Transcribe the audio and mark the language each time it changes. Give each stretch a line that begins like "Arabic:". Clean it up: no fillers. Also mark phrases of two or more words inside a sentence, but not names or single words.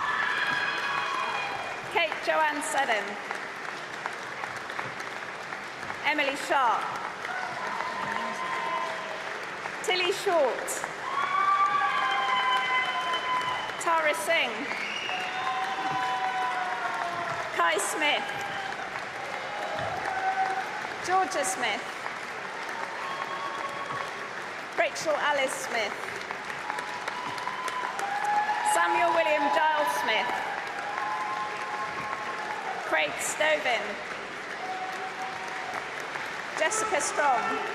English: Kate Joanne Seddon. Emily Sharp. Tilly Short. Tara Singh. Kai Smith. Georgia Smith. Rachel Alice Smith. Samuel William Giles Smith. Craig Stovin. Jessica Strong.